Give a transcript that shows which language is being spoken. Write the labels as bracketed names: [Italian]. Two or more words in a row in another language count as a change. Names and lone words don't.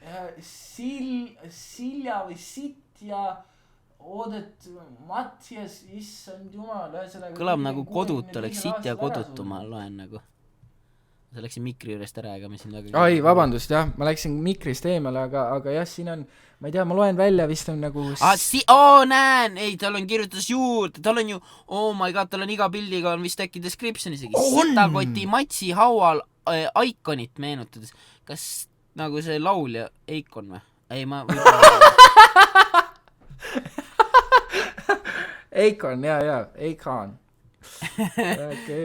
[Estonian] Silja või Sitja Oodet Mattias, issand jumal. Kõlab nagu kodut oleks Sitja kodutu, ma loen nagu. Sa läksin mikri juurest ära, ega me siin väga... Ai, vabandust, jah, ma läksin mikrist eemale, aga jah, siin on, ma ei tea, ma loen välja, vist on nagu... näen, ei, tal on kirjutas juurde, tal on ju, [English] oh my god, [Estonian] tal on iga pildiga on vist äkki description isegi. Sitakoti Matsi haual Iconit meenutades. Kas nagu see laulja Eikon või? Ei, ma... Eikon, jaa, Eikon. Okay.